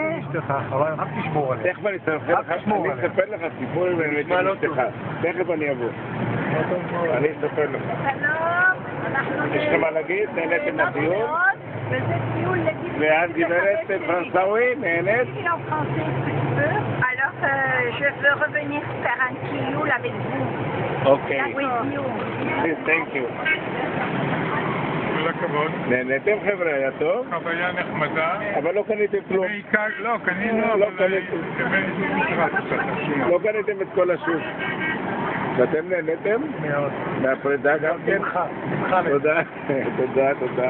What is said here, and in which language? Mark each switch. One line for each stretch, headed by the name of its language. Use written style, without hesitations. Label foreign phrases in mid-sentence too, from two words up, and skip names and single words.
Hebrew: מאשתך, חבל, רק תשמור עליה. תכף אני אספר לך סיפור עם אשתך. תכף אני אבוא. אני אספר לך. יש לך מה להגיד? נהניתם מהטיול? ואת גברת פרנסאווי, נהנית?
French: Alors, je veux revenir faire un tioul avec vous.
Hebrew: אוקיי.
English: With you. Thank you.
Hebrew: כל הכבוד. נהניתם חבר'ה, היה טוב? חוויה נחמדה. אבל לא קניתם כלום. בעיקר, לא, קנינו, לא אבל... לא קניתם את כל השוק. ואתם נהניתם? מאוד. מהפרידה גם כן? תודה, תודה.